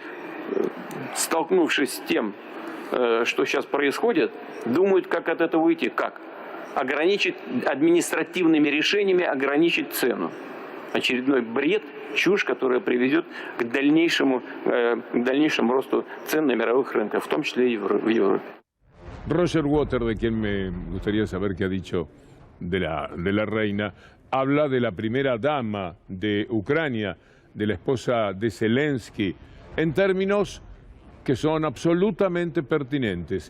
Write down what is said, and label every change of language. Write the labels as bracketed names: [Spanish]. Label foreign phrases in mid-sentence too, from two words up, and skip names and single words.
[Russian] Теперь столкнувшись с тем, что сейчас происходит, думают, как от этого выйти. Как? Ограничить административными решениями, ограничить цену. Очередной бред, чушь, которая приведет к дальнейшему росту цен на мировых рынках, в том числе и в Европе. [Spanish] Roger Waters, de quien me gustaría saber qué ha dicho de la reina, habla de la primera dama de Ucrania, de la esposa de Zelensky, en términos que son absolutamente pertinentes.